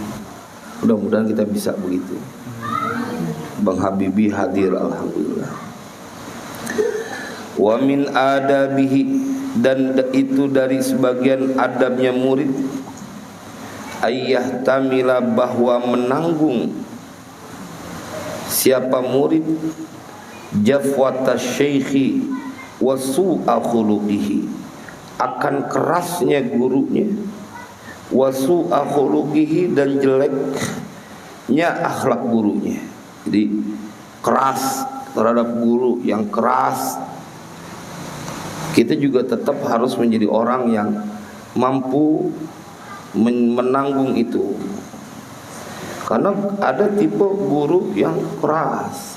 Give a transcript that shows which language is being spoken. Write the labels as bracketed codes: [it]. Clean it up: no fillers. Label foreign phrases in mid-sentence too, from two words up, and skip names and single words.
[id] Mudah-mudahan kita bisa begitu. Bang Habibie hadir, alhamdulillah. [ar] ومن آدابه, [id] dan itu dari sebagian adabnya murid, [ar] أن يحتمل, [id] bahwa menanggung siapa murid [ar] جفوة الشيخ وسوء خلقه, [id] akan kerasnya gurunya, [ar] وسوء خلقه, [id] dan jeleknya akhlak gurunya. Jadi keras terhadap guru yang keras. Kita juga tetap harus menjadi orang yang mampu menanggung itu. Karena ada tipe guru yang keras.